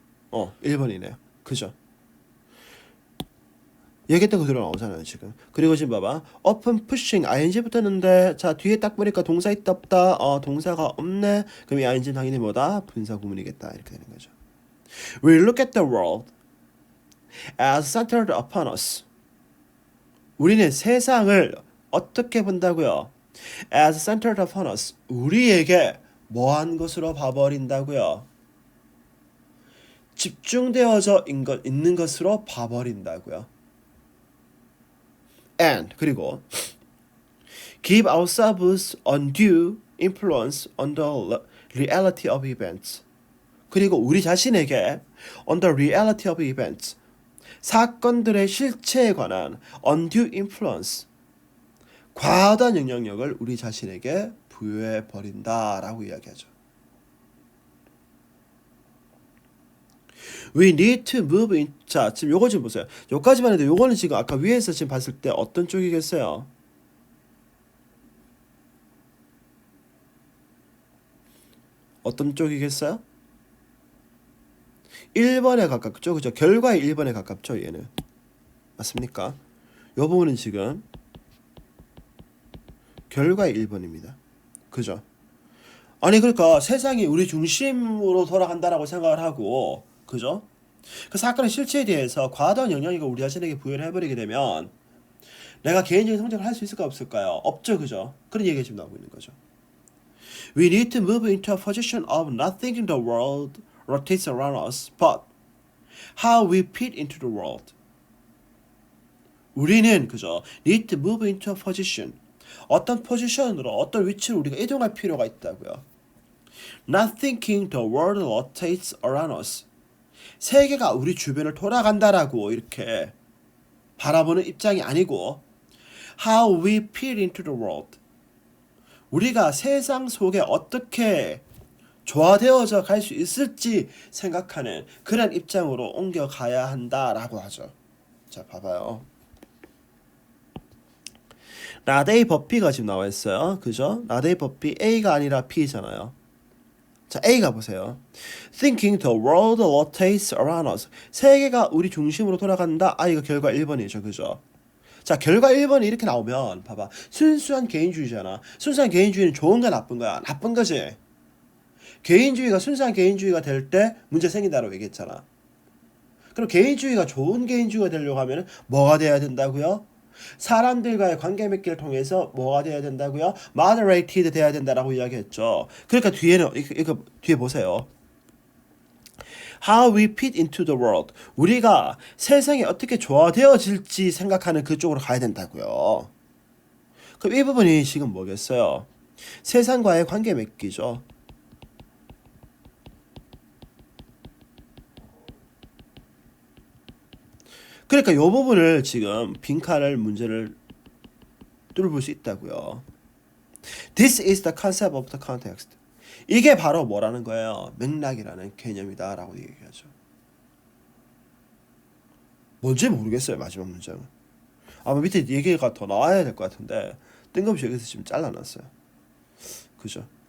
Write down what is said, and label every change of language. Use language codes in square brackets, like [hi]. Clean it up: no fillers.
[ko] 1번이네요. 그죠? 얘기했던 그대로 나오잖아요 지금. 그리고 지금 봐봐, [en] open pushing [ko] ing 붙었는데 자 뒤에 딱 보니까 동사 있다 없다, 동사가 없네. 그럼 이 ing는 당연히 뭐다, 분사 구문이겠다, 이렇게 되는 거죠. [en] We look at the world as centered upon us. [ko] 우리는 세상을 어떻게 본다고요? [en] As centered upon us. [ko] 우리에게 뭐한 것으로 봐버린다고요? 집중되어져 있는 것으로 봐버린다고요. [en] And 그리고 give ourselves undue influence on the reality of events. [ko] 그리고 우리 자신에게 [en] on the reality of events, [ko] 사건들의 실체에 관한 [en] undue influence, [ko] 과다한 영향력을 우리 자신에게 부여해 버린다라고 이야기하죠. [en] We need to move in. [ko] 자, 지금 요거 좀 보세요. 요까지만 해도 요거는 지금 아까 위에서 지금 봤을 때 어떤 쪽이겠어요? 어떤 쪽이겠어요? 1번에 가깝죠. 그죠? 결과의 1번에 가깝죠, 얘는. 맞습니까? 요 부분은 지금 결과의 1번입니다. 그죠? 아니 그러니까 세상이 우리 중심으로 돌아간다라고 생각을 하고, 그죠? 그 사건의 실체에 대해서 과도한 영향력을 우리 자신에게 부여를 해버리게 되면 내가 개인적인 성장을 할 수 있을까 없을까요? 없죠, 그죠? 그런 얘기가 지금 나오고 있는 거죠. [en] We need to move into a position of not thinking the world rotates around us, but how we fit into the world. [ko] 우리는 그죠? [en] need to move into a position. [ko] 어떤 포지션으로, 어떤 위치로 우리가 이동할 필요가 있다고요. [en] Not thinking the world rotates around us. [ko] 세계가 우리 주변을 돌아간다라고 이렇게 바라보는 입장이 아니고 [en] how we fit into the world. [ko] 우리가 세상 속에 어떻게 조화되어져 갈 수 있을지 생각하는 그런 입장으로 옮겨가야 한다라고 하죠. 자, 봐봐요. 라데이 버피가 지금 나와 있어요. 그죠? 라데이 버피 A가 아니라 B잖아요. 자, A가 보세요. [en] Thinking the world rotates around us. [ko] 세계가 우리 중심으로 돌아간다. 이거 결과 1번이죠. 그죠? 자, 결과 1번이 이렇게 나오면 봐봐. 순수한 개인주의잖아. 순수한 개인주의는 좋은가 나쁜 거야? 나쁜 거지. 개인주의가 순수한 개인주의가 될 때 문제 생긴다고 얘기했잖아. 그럼 개인주의가 좋은 개인주의가 되려고 하면 뭐가 돼야 된다고요? 사람들과의 관계 맺기를 통해서 뭐가 돼야 된다고요? moderated 돼야 된다라고 이야기했죠. 그러니까 뒤에는 이거 뒤에 보세요. [en] How we fit into the world. [ko] 우리가 세상에 어떻게 조화되어질지 생각하는 그쪽으로 가야 된다고요. 그럼 이 부분이 지금 뭐겠어요? 세상과의 관계 맺기죠. 그러니까 이 부분을 지금 빈칸을 문제를 뚫어볼 수 있다고요. [en] This is the concept of the context. [ko] 이게 바로 뭐라는 거예요? 맥락이라는 개념이다 라고 얘기하죠. 뭔지 모르겠어요. 마지막 문장은. 아마 밑에 얘기가 더 나와야 될 것 같은데 뜬금없이 여기서 지금 잘라놨어요. 그죠?